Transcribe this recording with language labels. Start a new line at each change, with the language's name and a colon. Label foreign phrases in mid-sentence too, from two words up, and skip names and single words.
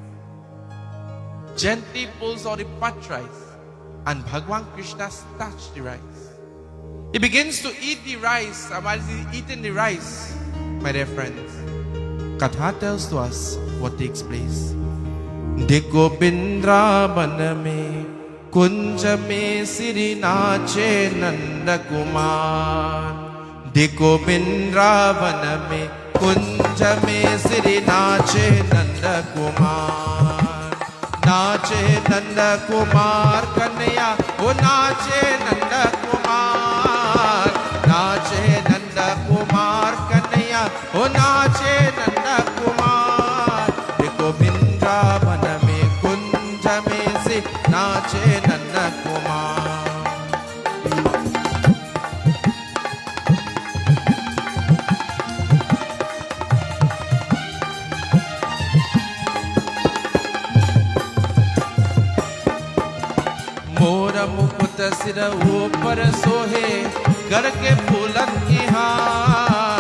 English: Gently pulls out the pat rice and Bhagwan Krishna touches the rice. He begins to eat the rice, and while he's eating the rice, my dear friends, Katha tells to us what takes place.
Hindi: देखो बिंद्रावन में कुंज में सिरी नाचे नंद कुमार. देखो बिंद्रावन में कुंज में सिरी नाचे नंद कुमार. नाचे नंद कुमार कन्हैया, ओ नाचे नंद कुमार. नाचे नंद कुमार कन्हैया, ओ नाचे नंद कुमार. देखो बिंद्रावन में कुंज में से नाचे नंद कुमार. मोरा मुकुट सिर ऊपर सोहे घर के फूलन की हार.